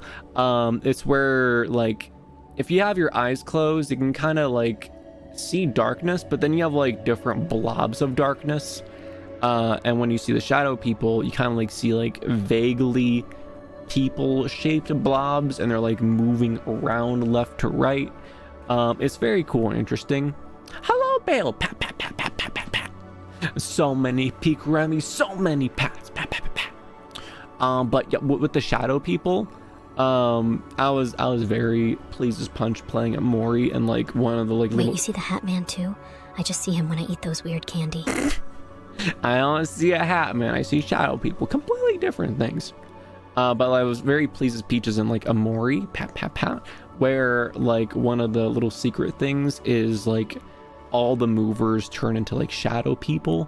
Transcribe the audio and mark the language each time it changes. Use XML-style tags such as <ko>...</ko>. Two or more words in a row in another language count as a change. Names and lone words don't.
<en>It's where like if you have your eyes closed, you can kind of like see darkness, but then you have like different blobs of darkness. And when you see the shadow people, you kind of like see like vaguely people shaped blobs, and they're like moving around left to right. It's very cool and interesting. Hello, Bale. Pat, pat, pat, pat, pat, pat, pat. So many peak Remi, so many pats. Pat, pat, pat, pat. But yeah, with the shadow people, I was very pleased as punch playing at Mori, and like one of the like Wait, you see the Hat Man too? I just see him when I eat those weird candy. I don't see a Hat Man. I see shadow people. Completely different things. But I was very pleased as Peaches in like a Mori, pat, pat, pat, where like one of the little secret things is like all the movers turn into like shadow people.</en>